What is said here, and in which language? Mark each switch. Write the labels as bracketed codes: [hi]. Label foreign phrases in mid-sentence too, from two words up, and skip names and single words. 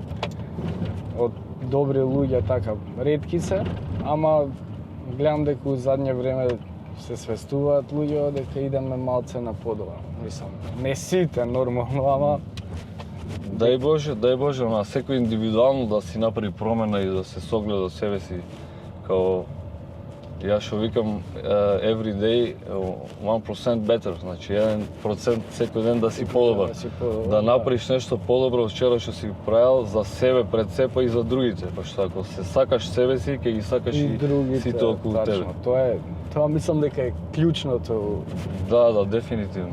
[mk] Од добри луѓе така ретки се, ама гледам дека у задње време се свестуваат луѓе дека идеме малце на подобро. Мислам, не сите нормално, ама Дај Боже, на секој индивидуално да си направи промена и да се согледа себе си као ја што викам [en] every day 1% better, [mk] значи 1% секој ден да си подобар. Да направиш нешто подобро од вчера што си правил за себе пред се па и за другите, пошто ако се сакаш себе си, ќе ги сакаш и сите околу тебе. Тоа мислам дека е клучното. Да, дефинитивно.